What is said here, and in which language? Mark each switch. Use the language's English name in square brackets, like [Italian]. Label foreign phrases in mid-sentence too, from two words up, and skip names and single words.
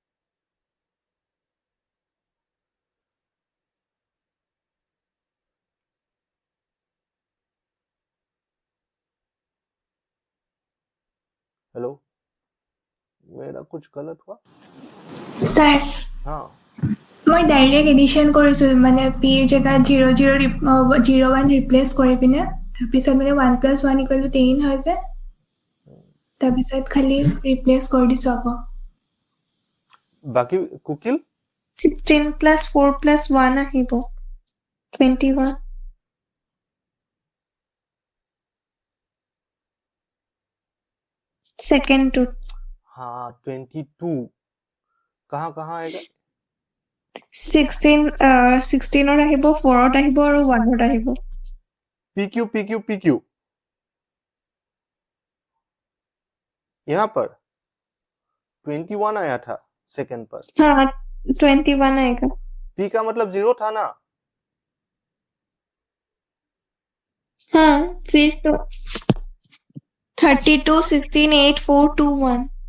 [Hindi] हेलो, मेरा कुछ गलत हुआ? सर हाँ [Assamese] मैं [English] direct addition [Assamese] কৰিছো, মানে p ৰ জেগাত 0 0 0 1 ৰিপ্লেস কৰি পিনে, তাৰপিছত মানে 1 + 1 = 10 হয় যে, তাৰপিছত খালি ৰিপ্লেস কৰি দিছো আকৌ। [Hindi] बाकी कुकिल [Assamese] 16 + 4 + 1 আহিব 21। [English] second two [Hindi] हाँ 22 कहाँ कहाँ आएगा [Assamese] 16 আহিব 4 আহিব আৰু 1 আহিব [Hindi] PQ PQ PQ यहाँ पर 21 आया था सेकंड पर हाँ 21 आएगा P का मतलब 0 था ना हाँ फिर तो 32 16 8 4 2 1